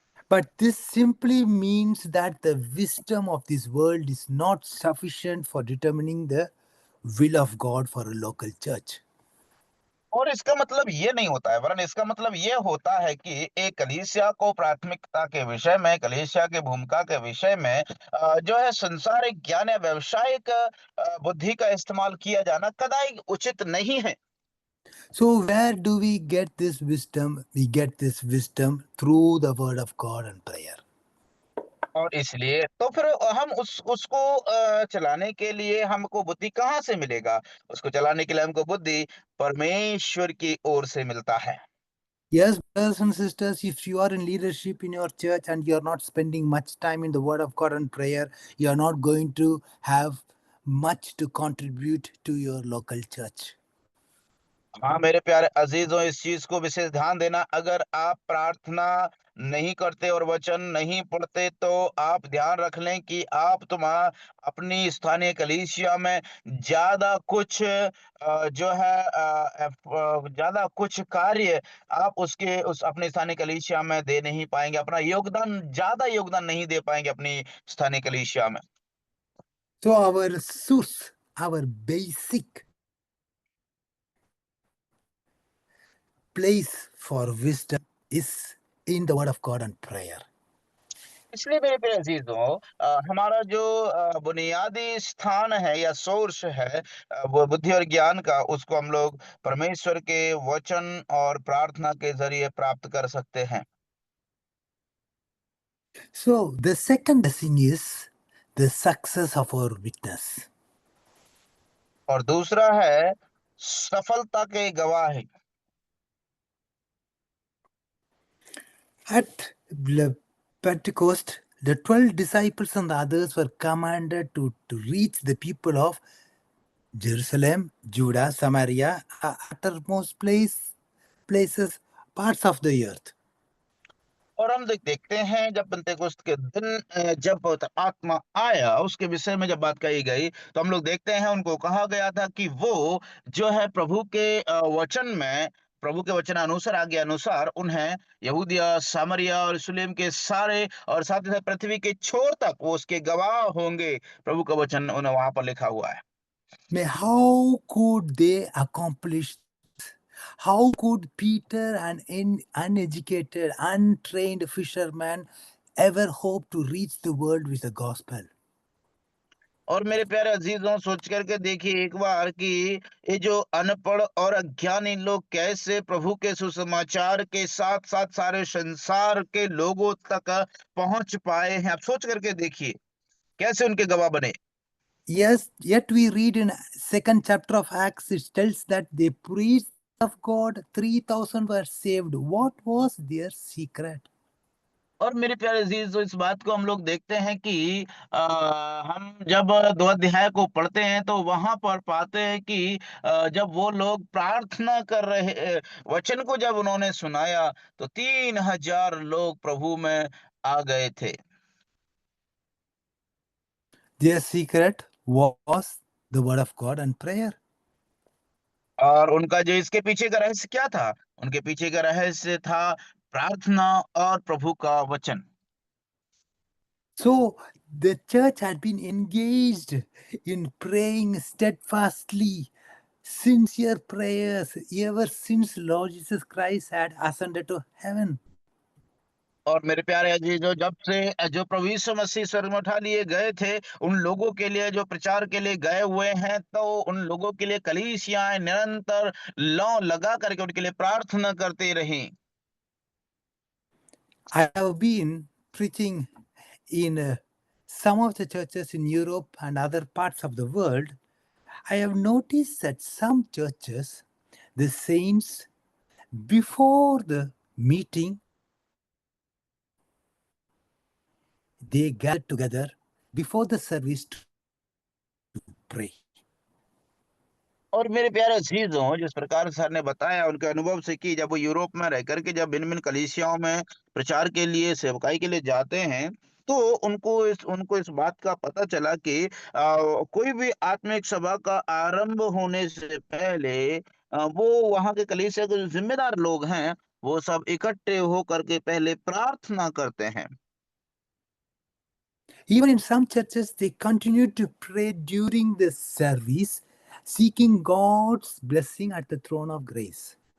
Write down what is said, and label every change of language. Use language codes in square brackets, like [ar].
[en] But this simply means that the wisdom of this world is not sufficient for determining the will of God for a local church. [hi] और इसका मतलब ये नहीं होता है, वरन इसका मतलब ये होता है कि एक कलीसिया को प्राथमिकता के विषय में, कलीसिया के भूमिका के विषय में जो है संसारिक ज्ञान या व्यावसायिक बुद्धि का इस्तेमाल किया जाना कदाई उचित नहीं है। [en] So, where do we get this wisdom? We get this wisdom through the word of God and prayer. [hi] और इसलिए तो फिर हम उसको चलाने के लिए हमको बुद्धि कहाँ से मिलेगा? उसको चलाने के लिए हमको बुद्धि परमेश्वर की ओर से मिलता है। [en] Yes, brothers and sisters, if you are in leadership in your church and you're not spending much time in the Word of God and prayer, you're not going to have much to contribute to your local church. [hi] हाँ मेरे प्यारे अजीजों, इस चीज को विशेष ध्यान देना, अगर आप प्रार्थना नहीं करते और वचन नहीं पढ़ते तो आप ध्यान रख लें कि आप तुम्हारा अपनी स्थानीय कलीसिया में ज्यादा कुछ जो है ज्यादा कुछ कार्य आप उसके उस अपनी स्थानीय कलीसिया में दे नहीं पाएंगे, अपना योगदान ज्यादा योगदान नहीं दे पाएंगे अपनी स्थानीय कलीसिया में। [en] So, our source, our basic place for wisdom is in the Word of God and prayer. [hi] इसलिए मेरे प्यारे अजीजों, हमारा जो बुनियादी स्थान है या सोर्स है वो बुद्धि और ज्ञान का, उसको हम लोग परमेश्वर के वचन और प्रार्थना के जरिए प्राप्त कर सकते हैं। [en] So, the second blessing is the success of our witness. [hi] और दूसरा है सफलता के गवाही। [en] At Pentecost, the 12 disciples and the others were commanded to reach the people of Jerusalem, Judah, Samaria, uttermost places, parts of the earth. [hi] और हम देखते हैं जब पेंतेकोस्त के दिन जब पवित्र आत्मा आया, उसके विषय में जब बात कही गई, तो हम लोग देखते हैं उनको कहा गया था कि वो जो है प्रभु के वचन में, प्रभु के वचन अनुसार, आज्ञा के अनुसार उन्हें यहूदिया, सामरिया और यरूशलेम के सारे और साथ ही साथ पृथ्वी के छोर तक वो उसके गवाह होंगे। प्रभु का वचन उन्हें वहां पर लिखा हुआ है। [en] May how could they accomplish? How could Peter, an uneducated, untrained fisherman, ever hope to reach the world with the gospel? [hi] और मेरे प्यारे अजीजों, सोच करके देखिए एक बार कि ये जो अनपढ़ और अज्ञानी लोग कैसे प्रभु के सुसमाचार के साथ साथ सारे संसार के लोगों तक पहुंच पाए हैं। आप सोच करके देखिए कैसे उनके गवाह बने। [en] Yes, yet we read in second chapter of Acts, it tells that they preached of God, 3,000 were saved. What was their secret? [hi] और मेरे प्यारे अजीज, तो इस बात को हम लोग देखते हैं कि हम जब दो अध्याय को पढ़ते हैं तो वहां पर पाते हैं कि जब वो लोग प्रार्थना कर रहे वचन को जब उन्होंने सुनाया तो 3,000 लोग प्रभु में आ गए थे। [en] Their secret was the word of God and prayer. [hi] और उनका जो इसके पीछे का रहस्य क्या था? उनके पीछे का रहस्य था प्रार्थना और प्रभु का वचन। [en] So the church had been engaged in praying steadfastly, sincere prayers ever since Lord Jesus Christ had ascended to heaven. [hi] और मेरे प्यारे अजीजों, जब से जो प्रभु यीशु मसीह स्वर्ग में उठा लिए गए थे, उन लोगों के लिए जो प्रचार के लिए गए हुए हैं, तो उन लोगों के लिए कलीसियाएं निरंतर लौ लगा करके उनके लिए प्रार्थना करते रही। [en] I have been preaching in some of the churches in Europe and other parts of the world. I have noticed that some churches, the saints, before the meeting, they gather together before the service to pray. [hi] और मेरे प्यारे अजीजों, जिस प्रकार sir ने बताया उनके अनुभव से कि जब वो यूरोप में रह करके जब भिन्न भिन्न कलीसियाओं में प्रचार के लिए, सेवकाई के लिए जाते हैं, तो उनको इस बात का पता चला कि कोई भी आत्मिक सभा का आरंभ होने से पहले वो वहां के कलीसिया के जो जिम्मेदार लोग हैं, वो सब इकट्ठे होकर के पहले प्रार्थना करते हैं। [en] Even in some churches, they continue to pray during the service, seeking God's blessing at the throne of grace.